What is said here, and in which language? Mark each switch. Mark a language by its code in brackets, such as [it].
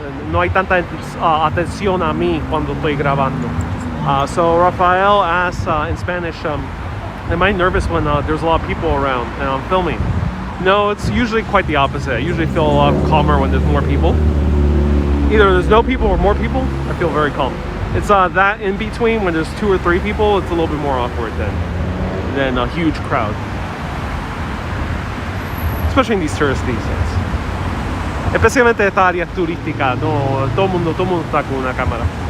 [es] No hay tanta atención a mí cuando estoy grabando. [en] So Rafael asks in Spanish, am I nervous when there's a lot of people around and I'm filming? No, it's usually quite the opposite. I usually feel a lot calmer when there's more people. Either there's no people or more people, I feel very calm. It's that in between, when there's 2 or 3 people, it's a little bit more awkward than a huge crowd. Especially in these touristy sites. [es] Especialmente esta área turística, no, todo el mundo está con una cámara.